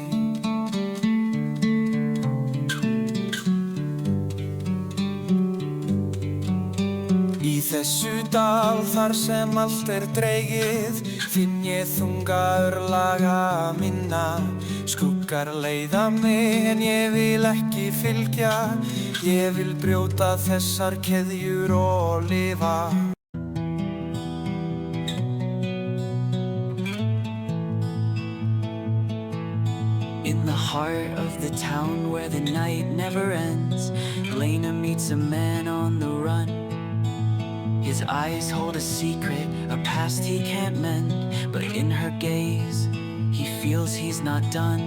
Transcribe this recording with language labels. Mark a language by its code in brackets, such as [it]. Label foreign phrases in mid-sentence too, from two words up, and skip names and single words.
[is] Í þessu dal þar sem allt dregið, finn ég þunga örlaga minna. Skuggar leiða mig en ég vil ekki fylgja, ég vil brjóta þessar keðjur og lifa. [en] In the heart of the town where the night never ends, Lena meets a man on the run. His eyes hold a secret, a past he can't mend, but in her gaze, he feels he's not done.